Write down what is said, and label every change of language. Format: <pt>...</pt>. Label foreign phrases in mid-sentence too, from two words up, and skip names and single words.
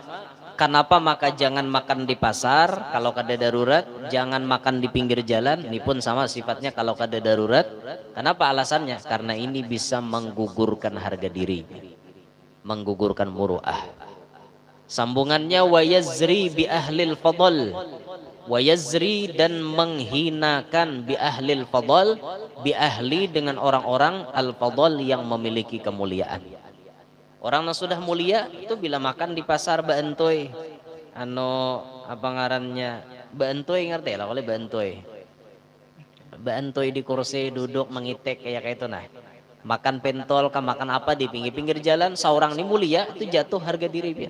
<bjn>Kenapa maka jangan makan di pasar kalau kada darurat, jangan makan di pinggir jalan, ini pun sama sifatnya kalau kada darurat. Kenapa alasannya? Karena ini bisa menggugurkan harga diri, menggugurkan muru'ah.</bjn> <ar>Sambungannya wa yazri bi ahlil fadl, wa yazri</ar> <bjn>dan menghinakan</bjn> <ar>bi ahlil fadl, bi ahli</ar> <bjn>dengan orang-orang</bjn> <ar>al fadl</ar> <bjn>yang memiliki kemuliaan. Orang yang sudah mulia itu bila makan di pasar beentoy, apa ngarannya beentoy, ngerti lah oleh beentoy. Beentoy di kursi duduk mengitek kayak itu nah. Makan pentol kah makan apa di pinggir-pinggir jalan, seorang ini mulia itu jatuh harga diri dia.</bjn>